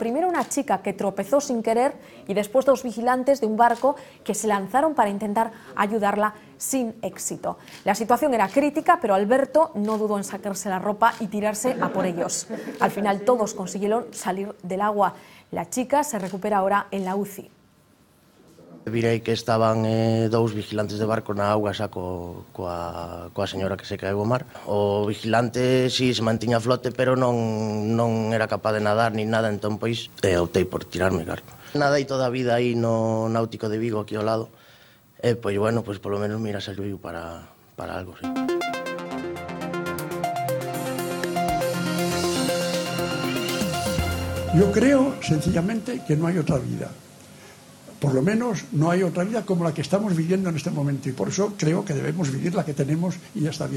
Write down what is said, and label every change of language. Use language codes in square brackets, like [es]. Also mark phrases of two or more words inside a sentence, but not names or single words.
[es] Primero una chica que tropezó sin querer y después 2 vigilantes de un barco que se lanzaron para intentar ayudarla sin éxito. La situación era crítica, pero Alberto no dudó en sacarse la ropa y tirarse a por ellos. Al final todos consiguieron salir del agua. La chica se recupera ahora en la UCI. [gl] Virei que estaban 2 vigilantes de barco na auga xa coa señora que se caeu ao mar. O vigilante si se mantiña a flote, pero non era capaz de nadar ni nada, entón pois optei por tirarme, claro. Nadei toda a vida aí no náutico de Vigo, aquí ao lado, e pois bueno, pois polo menos mira, serviu para algo, sí. [es] Yo creo, sencillamente, que no hay otra vida. Por lo menos no hay otra vida como la que estamos viviendo en este momento y por eso creo que debemos vivir la que tenemos y ya está bien.